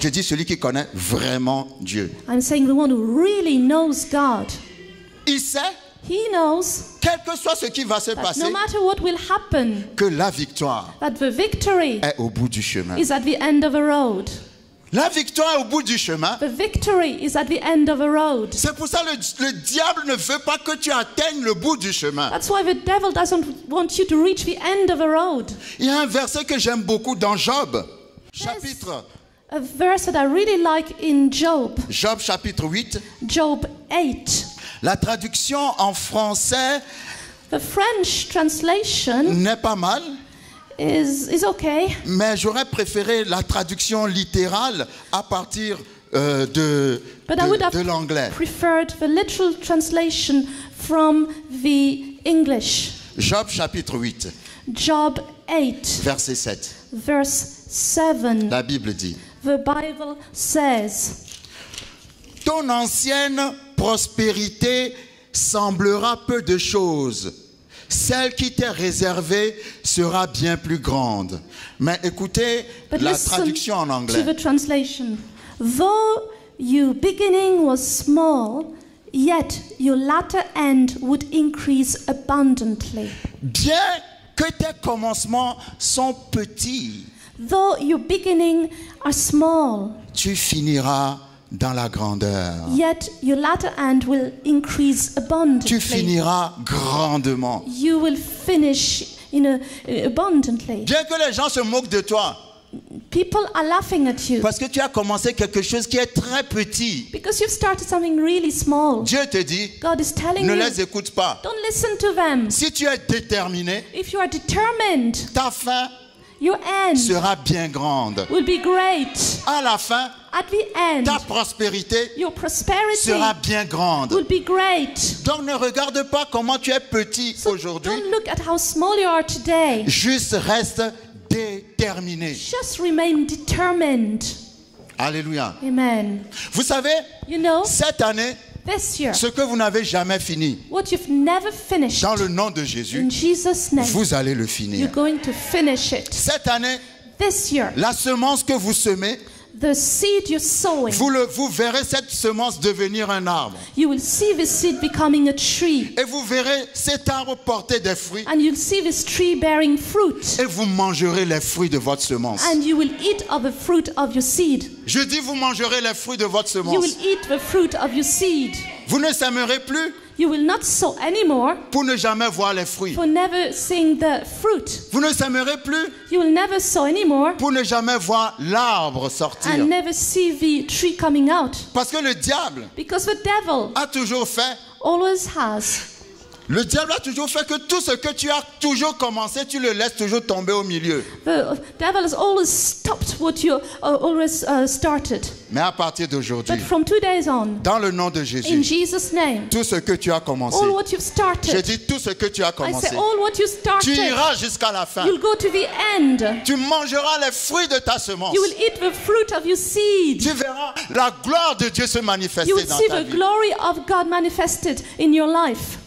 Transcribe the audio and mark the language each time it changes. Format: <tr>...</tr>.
<fr>je dis celui qui connaît vraiment Dieu.</fr> <en>I'm saying the one who really knows God.</en> <fr>Il sait,</fr> <en>He knows</en> <fr>quel que soit ce qui va se</fr> <en>that</en> <fr>passer,</fr> <en>no matter what will happen,</en> <fr>que la victoire</fr> <en>that the victory</en> <fr>est au bout du chemin.</fr> <en>is at the end of a road.</en> <fr>La victoire est au bout du chemin.</fr> <en>The victory is at the end of a road.</en> <fr>C'est pour ça que le diable ne veut pas que tu atteignes le bout du chemin.</fr> <en>That's why the devil doesn't want you to reach the end of a road.</en> <fr>Il y a un verset que j'aime beaucoup dans Job, chapitre</fr> <en>A verse that I really like in Job,</en> <fr>Job chapitre 8.</fr> <en>Job 8.</en> <fr>La traduction en français</fr> <en>The French translation</en> <fr>n'est pas mal,</fr> <en>is okay,</en> <fr>mais j'aurais préféré la traduction littérale à partir de</fr> <en>but I would have</en> <fr>l'anglais.</fr> <en>preferred the literal translation from the English.</en> <fr>Job chapitre 8,</fr> <en>Job 8,</en> <fr>verset 7.</fr> <en>verse 7.</en> <fr>La Bible dit:</fr> <en>The Bible says,</en> <fr>ton ancienne prospérité semblera peu de choses. Celle qui t'est réservée sera bien plus grande. Mais écoutez</fr> <en>but</en> <fr>la</fr> <en>listen</en> <fr>traduction en</fr> <en>to</en> <fr>anglais.</fr> <en>the translation. Though your beginning was small, yet your latter end would increase abundantly.</en> <fr>Bien que tes commencements sont petits,</fr> <en>Though your beginning are small,</en> <fr>tu finiras dans la grandeur.</fr> <en>yet your latter end will increase</en> <fr>Tu</fr> <en>abundantly.</en> <fr>finiras grandement.</fr> <en>You will finish abundantly.</en> <fr>Bien que les gens se moquent de toi,</fr> <en>People are laughing at you</en> <fr>parce que tu as commencé quelque chose qui est très petit.</fr> <en>because you've started something really small.</en> <fr>Dieu te dit,</fr> <en>God is telling</en> <fr>ne</fr> <en>you,</en> <fr>les écoute pas.</fr> <en>don't listen to them.</en> <fr>Si tu es déterminé,</fr> <en>If you are determined,</en> <fr>ta fin</fr> <en>your end</en> <fr>sera bien grande.</fr> <en>will be great.</en> <fr>À la fin,</fr> <en>At the end,</en> <fr>ta prospérité</fr> <en>your prosperity</en> <fr>sera bien grande.</fr> <en>will be great.</en> <fr>Donc ne regarde pas comment tu es petit</fr> <en>So</en> <fr>aujourd'hui.</fr> <en>don't look at how small you are today.</en> <fr>Juste reste déterminé.</fr> <en>Just remain determined.</en> <fr>Alléluia.</fr> <en>Amen.</en> <fr>Vous savez,</fr> <en>You know,</en> <fr>cette année,</fr> <en>this year,</en> <fr>ce que vous n'avez jamais fini,</fr> <en>what you've never finished,</en> <fr>dans le nom de Jésus,</fr> <en>in Jesus' name,</en> <fr>vous allez le</fr> <en>you're</en> <fr>finir.</fr> <en>going to finish it.</en> <fr>Cette année,</fr> <en>This year,</en> <fr>la semence que vous semez,</fr> <en>the seed you're sowing,</en> <fr>vous verrez cette semence devenir un arbre.</fr> <en>you will see this seed becoming a tree.</en> <fr>Et vous verrez cet arbre porter des fruits.</fr> <en>And you'll see this tree bearing fruit.</en> <fr>Et vous mangerez les fruits de votre semence.</fr> <en>And you will eat of the fruit of your seed.</en> <fr>Je dis, vous mangerez les fruits de votre</fr> <en>You</en> <fr>semence.</fr> <en>will eat the fruit of your seed.</en> <fr>Vous ne sèmerez plus</fr> <en>You will not sow anymore</en> <fr>pour ne jamais voir les fruits.</fr> <en>for never seeing the fruit.</en> <fr>Vous ne sèmerez plus</fr> <en>You will never sow anymore</en> <fr>pour ne jamais voir l'arbre sortir.</fr> <en>and never see the tree coming out.</en> <fr>Parce que le diable</fr> <en>Because the devil</en> <fr>a toujours fait,</fr> <en>always has.</en> <fr>le diable a toujours fait que tout ce que tu as toujours commencé, tu le laisses toujours tomber au milieu.</fr> <en>The devil has always stopped what you always started.</en> <fr>Mais à partir d'aujourd'hui,</fr> <en>But from 2 days on,</en> <fr>dans le nom de</fr> <en>in</en> <fr>Jésus,</fr> <en>Jesus' name,</en> <fr>tout ce que tu as commencé,</fr> <en>all what you've</en> <fr>je</fr> <en>started,</en> <fr>dis tout ce que tu as</fr> <en>I</en> <fr>commencé,</fr> <en>say all what you</en> <fr>tu</fr> <en>started,</en> <fr>iras jusqu'à la fin.</fr> <en>you'll go to the end.</en> <fr>Tu mangeras les fruits de ta semence.</fr> <en>You will eat the fruit of your seed.</en> <fr>Tu verras la gloire de Dieu se manifester</fr> <en>You will</en> <fr>dans</fr> <en>see</en> <fr>ta</fr> <en>the</en> <fr>vie.</fr> <en>glory of God manifested in your life.</en>